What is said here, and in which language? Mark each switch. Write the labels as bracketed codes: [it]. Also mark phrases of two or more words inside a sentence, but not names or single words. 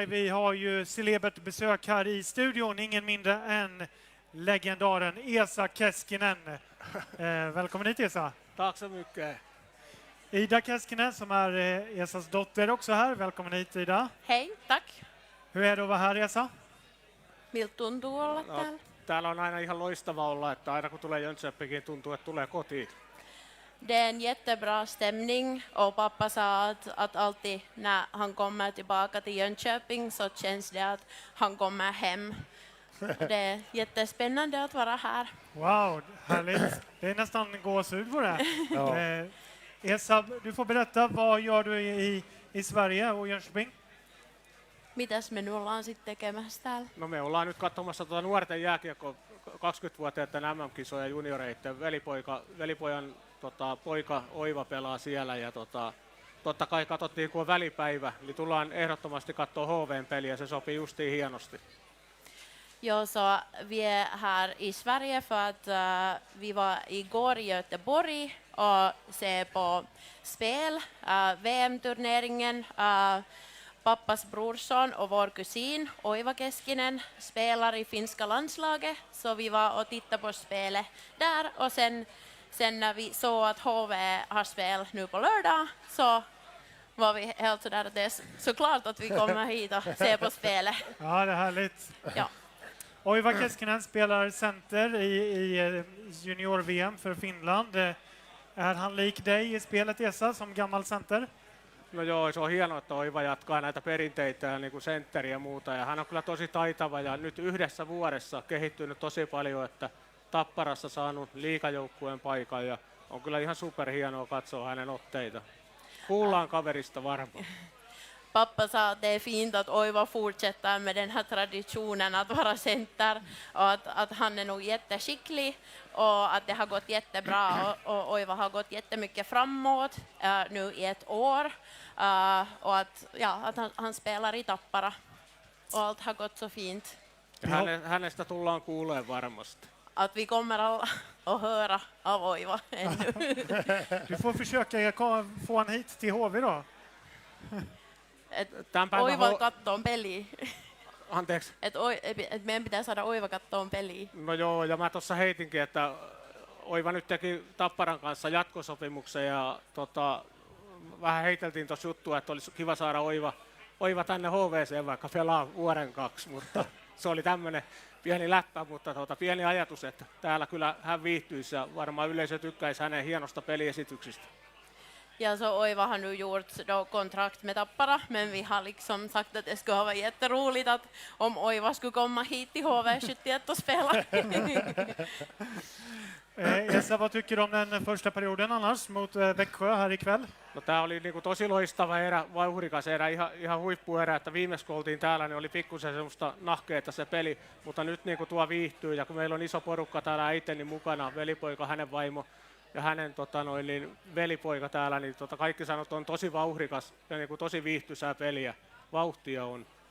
[sv] Vi har ju celebert besök här i studion. Ingen mindre än legendaren Esa Keskinen. Välkommen hit, Esa. Tack så mycket. Ida Keskinen som är Esas dotter också här. Välkommen hit, Ida. Hej, tack. Hur är det att vara här, Esa? [fi] Miltä tuntuu olla täällä? Täällä on aina ihan loistava olla, että aina kun tulee Jönköpingiin tuntuu, että tulee kotiin. [sv] Det är en jättebra stämning och pappa sa att alltid när han kommer tillbaka till Jönköping så känns det att han kommer hem. Det är jättespännande att vara här. Wow, härligt. Det är nästan gåshud på det. Ja. Esa, du får berätta, vad gör du i Sverige och Jönköping? [fi] Mitäs me nyt ollaan sitten tekemässä täällä? No me ollaan nyt katsomassa nuorten jääkiekko 20-vuotiaiden MM-kisoja junioreiden. Velipojan poika Oiva pelaa siellä ja totta kai katsottiin kun on välipäivä, niin tullaan ehdottomasti katsoa HV:n peliä, se sopii justiin hienosti. [sv] Jo, så vi är här i Sverige för att vi var igår i Göteborg och se på spel, VM-turneringen. Pappas brorson och vår kusin Oiva Keskinen spelar i finska landslaget, så vi var och tittade på spelet där och sen när vi såg att HV har spel nu på lördag så var vi helt sådär att det är såklart att vi kommer hit och ser på spelet. Ja, det är härligt. Ja. Oiva Keskinen spelar center i junior-VM för Finland. Är han lik dig i spelet, Esa, som gammal center? [fi] No joo, se on hienoa, että Oiva jatkaa näitä perinteitä niin kuin sentteri ja muuta. Ja hän on kyllä tosi taitava ja nyt yhdessä vuodessa kehittynyt tosi paljon, että Tapparassa saanut liigajoukkueen paikan ja on kyllä ihan superhienoa katsoa hänen otteita. Kuullaan kaverista varmaan. [sv] Pappa sa att det är fint att Oiva fortsätter med den här traditionen att vara center och att han är nog jätteskicklig och att det har gått jättebra och Oiva har gått jättemycket framåt nu i ett år och att han spelar i Tappara och allt har gått så fint. [fi] Hänestä tullaan kuulemaan varmasti. [sv] Att vi kommer att höra av Oiva ännu. Du får försöka få han hit till HV då. [fi] Oiva kattoon peliä. Anteeksi. Et meidän pitää saada Oiva kattoon peliä. No joo, ja mä tuossa heitinkin, että Oiva nyt teki Tapparan kanssa jatkosopimuksen ja vähän heiteltiin tuossa juttua, että olisi kiva saada Oiva tänne HVC:n vaikka pelaa vuoden 2, mutta se oli tämmöinen pieni läppä, mutta pieni ajatus, että täällä kyllä hän viihtyisi ja varmaan yleisö tykkäisi hänen hienosta peliesityksistä. [sv] Ja så Oiva har nu gjort då kontrakt med Tappara, men vi har liksom sagt att det skulle vara jätteroligt att om Oiva skulle komma hit till HV71 och spela. Esa, vad tycker du om den första perioden annars mot Växjö här ikväll? [fi] No tää oli niinku tosi loistava erä, vauhdikas erä, ihan huippuerä, että viimeksi kun oltiin täällä, niin oli pikkusen semmoista nahkeeta se peli, mutta nyt niinku tuo viihtyy ja kun meillä on iso porukka täällä äiteni mukana, velipoika, hänen vaimo ja hänen velipoika täällä, niin kaikki sanot on tosi vauhdikas ja niinku tosi viihtyisää peliä, vauhtia on.